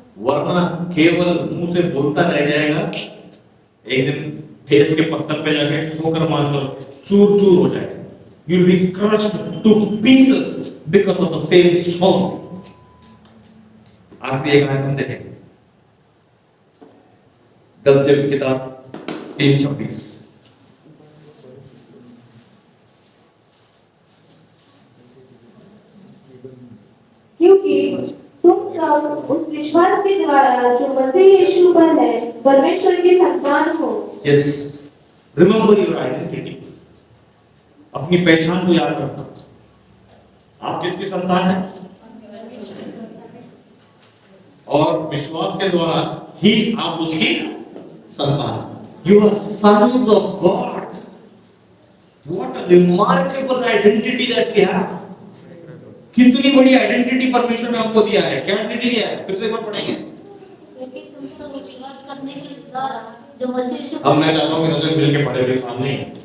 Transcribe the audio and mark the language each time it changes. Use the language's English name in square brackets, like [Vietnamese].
[Hindi] वरना केवल मुंह से बोलता रह जाएगा, एक दिन फेस के पत्थर पे जाके ठोकर मारकर चूर चूर हो जाएगा। [English] You will be crushed to pieces because of the same stone. [Hindi] आखिरी एक आयत हम देखेंगे, गलतियों की किताब 3:26। क्योंकि तुम सब उस विश्वास के द्वारा जो मसीह यीशु पर है परमेश्वर के संतान हो। [English] Yes, remember your identity. [Hindi] अपनी पहचान को याद रखना। आप किसकी संतान हैं? और विश्वास के द्वारा ही आप उसकी संतान। [English] You are sons of God. What a remarkable identity that we have. [Hindi] कितनी बड़ी आइडेंटिटी परमेश्वर ने हमको दिया है। क्या आइडेंटिटी दिया है? फिर से एक बार पढ़ेंगे। क्योंकि तुम सब विश्वास करने के द्वारा जो मसीह यीशु अब मैं चाहता हूँ कि हम लोग मिलके पढ़े हुए सामने ही।